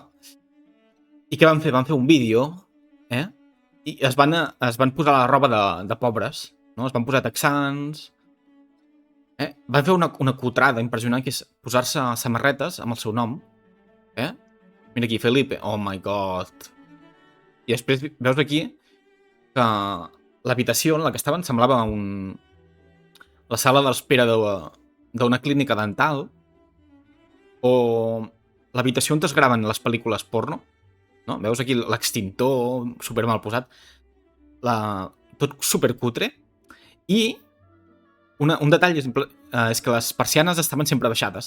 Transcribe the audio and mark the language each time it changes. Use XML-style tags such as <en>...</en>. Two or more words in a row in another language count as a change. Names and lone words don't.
<ca>I què van fer? Van fer un vídeo, i es van posar la roba de pobres, no? Es van posar texans... Van fer una cutrada impressionant, que és posar-se samarretes amb el seu nom. Mira aquí, Felipe.</ca> <en>Oh my god.</en> <ca>I després veus aquí que l'habitació en la que estaven semblava la sala d'espera d'una clínica dental, o l'habitació on es graven les pel·lícules porno, no? Veus aquí l'extintor super mal posat, tot supercutre, i un detall és que les persianes estaven sempre baixades.</ca>